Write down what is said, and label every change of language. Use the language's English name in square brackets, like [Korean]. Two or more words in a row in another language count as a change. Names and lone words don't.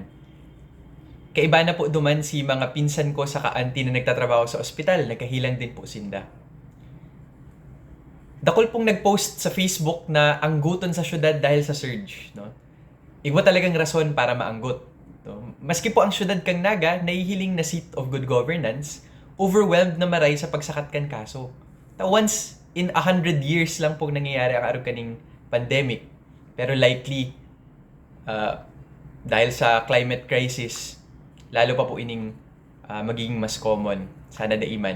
[Bikol] Kaiba na po duman si mga pinsan ko sa ka-auntie na nagtatrabaho sa ospital, nagkahilang din po sinda. Dakol pong nag-post sa Facebook na angguton sa syudad dahil sa surge. No? Iba talagang rason para maanggot. No? Maski po ang syudad kang Naga, nahihiling na [English] seat of good governance, [Bikol] overwhelmed na maray sa pagsakat kan kaso. [English] Once in 100 years [Bikol] lang pong nangyayari ang araw kaning pandemic. Pero likely, dahil sa [English] climate crisis, [Bikol] lalo pa po ining magiging mas common. Sana daiman.